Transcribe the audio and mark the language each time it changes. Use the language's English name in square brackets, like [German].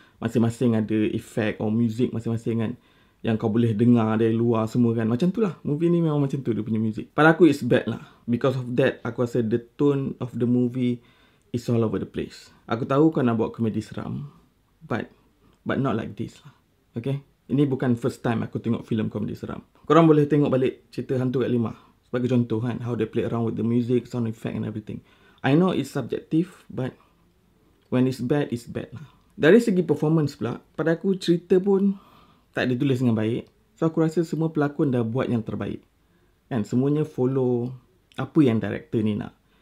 [Malay] Masing-masing ada efek or music masing-masing kan, yang kau boleh dengar dari luar semua kan. Macam tu lah. Movie ni memang macam tu dia punya music. Pada aku [English] it's bad [Malay] lah. [English] Because of that, [Malay] aku rasa [English] the tone of the movie is all over the place. [Malay] Aku tahu kau nak buat komedi seram. [English] But not like this [Malay] lah. Okay? Ini bukan first time aku tengok filem komedi seram. Korang boleh tengok balik cerita Hantu Kat 5. Sebagai contoh kan. [English] How they play around with the music, sound effect and everything. I know it's subjective. But when it's bad lah. [Malay] Dari segi performance pula, pada aku cerita pun tak ditulis dengan baik. So aku rasa semua pelakon dah buat yang terbaik. Kan semuanya follow apa yang director ni nak.